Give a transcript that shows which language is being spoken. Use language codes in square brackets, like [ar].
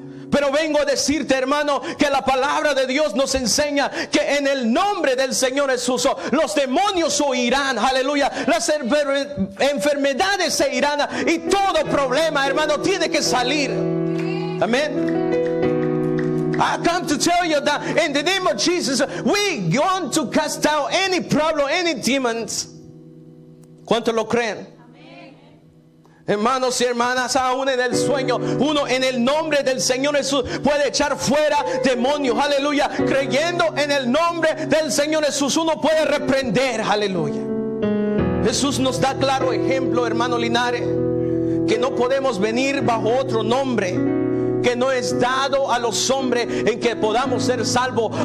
[es] Pero vengo a decirte, hermano, que la palabra de Dios nos enseña que en el nombre del Señor Jesús los demonios huirán, aleluya. Las enfermedades se irán y todo problema, hermano, tiene que salir. Amén. [en] I come to tell you that in the name of Jesus, we want to cast out any problem, any demons. [es] ¿Cuántos lo creen? Hermanos y hermanas, aún en el sueño, uno en el nombre del Señor Jesús puede echar fuera demonios, aleluya. Creyendo en el nombre del Señor Jesús, uno puede reprender, aleluya. Jesús nos da claro ejemplo, hermano Linares, que no podemos venir bajo otro nombre que no es dado a los hombres en que podamos ser salvos.